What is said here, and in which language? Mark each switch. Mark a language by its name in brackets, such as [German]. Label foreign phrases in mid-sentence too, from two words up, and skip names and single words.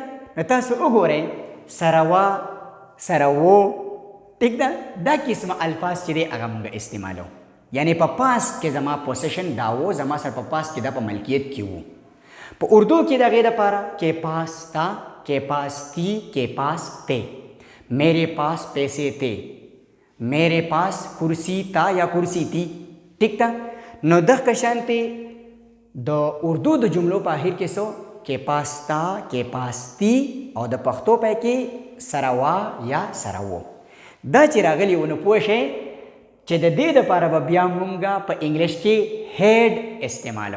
[Pashto] نو تاسو وګورئ سره وه، سره و، ټیک ده؟ دا قسمه الفاظ چې دی هغه مونږ استعمالو. یعنی په پاست کې زما پوسیشن دا و، زما سره په پاست کې دا په ملکیت کې و. په اردو کې د هغې دپاره [Urdu] کې پاس تا، کې پاس تی، کې پاس تے، میرے پاس پیسے تے، میرے پاس کرسی تا یا کرسی تی، [Pashto] ټیک ده؟ نو دغه شانتې د اردو د جملو په آخر کې څو [Urdu] کې پاس تا، کې پاس تی [Pashto] او د پښتو پای کې سره وا یا سره و. دا چې راغلي و نو پوه شئ چې د دې دپاره به بیا مونږ په انګلیش کې هیډ استعمالو.